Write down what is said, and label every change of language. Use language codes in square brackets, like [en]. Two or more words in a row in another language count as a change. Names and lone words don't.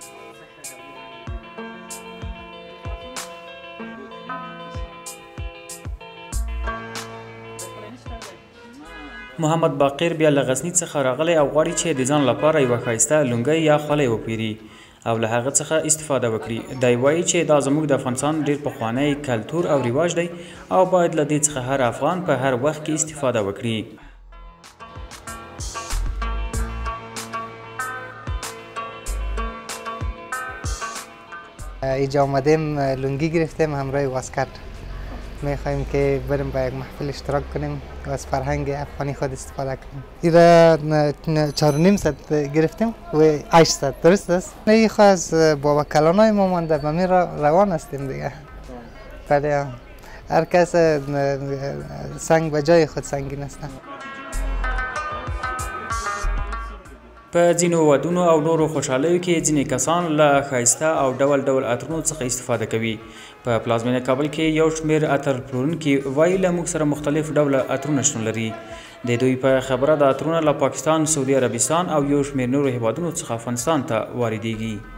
[ps] محمد باقر بیا له غزني څخه راغلی او غواړي چې د ځان لپاره یوه ښایسته لونګۍ یا خولۍ وپیري او له هغه څخه استفاده وکړي. دی وایي چې دا زموږ د افغانستان ډېر پخوانی کلتور او رواج دی او باید له دې څخه هر افغان په هر وخت کې استفاده وکړي. [fa] اینجا آمدیم لونگی گرفتیم همراه واسکت. میخوایم که بریم با یک محفل اشتراک کنیم و از فرهنگ افغانی خود استفاده کنیم. این 4.5 گرفتیم و 800 درست است. این خواهد از بابا کلانای ما مانده و می روان هستیم دیگه. بله هر کس سنگ به جای خود سنگین است. [ps] په ځینو ودونو او نورو خوشحالیو کې ځینې کسان له ښایسته او ډول ډول عطرونو څخه استفاده کوي. په پلازمینه کابل کې یو شمېر عطر پلورونکي وایي له موږ سره مختلف ډوله عطرونه شتون لري. د دوی په خبره د عطرونه له پاکستان، سعودي عربستان او یو شمېر نورو هیوادونو څخه افغانستان ته واردېږي.